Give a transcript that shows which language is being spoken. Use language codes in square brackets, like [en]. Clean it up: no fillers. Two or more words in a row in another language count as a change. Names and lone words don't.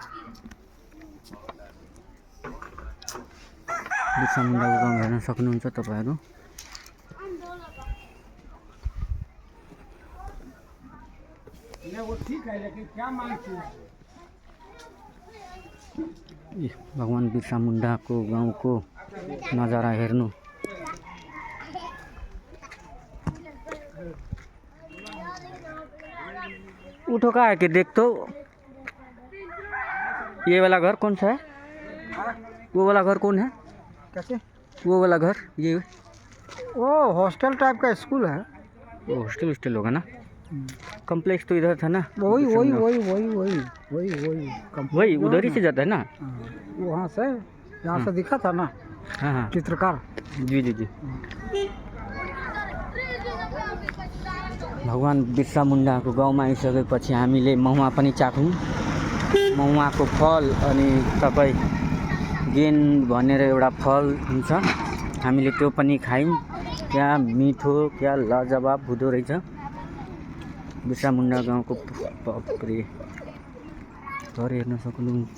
[ne] बिरसा मुन्डाको गाउँ हेर्न सक्नुहुन्छ तपाईहरु। भगवान बिरसा मुन्डाको गाउँको नजारा हेर्नु। [hi] उठो का है कि देख तो ये वाला घर कौन सा है? वो वाला घर कौन है? कैसे? वो वाला घर ये वो हॉस्टल टाइप का स्कूल है। वो हॉस्टल होगा ना। कॉम्प्लेक्स तो इधर था ना। वही उधर ही से जाता है ना। वहाँ से यहाँ से दिखा था ना। हाँ चित्रकार। [ne] जी। भगवान बिरसा मुन्डाको गाउँमा आइसकेपछि हामीले महुवा पनि चाख्यौं। महुवाको फल अनि तपाई गेन भनेर एउटा फल हुन्छ, हामीले त्यो पनि खायौं। क्या मिठो, क्या लाजवाब हुँदो रहेछ। बिरसा मुन्डा गाउँको बाफरे घर हेर्न सक्नुहुन्छ।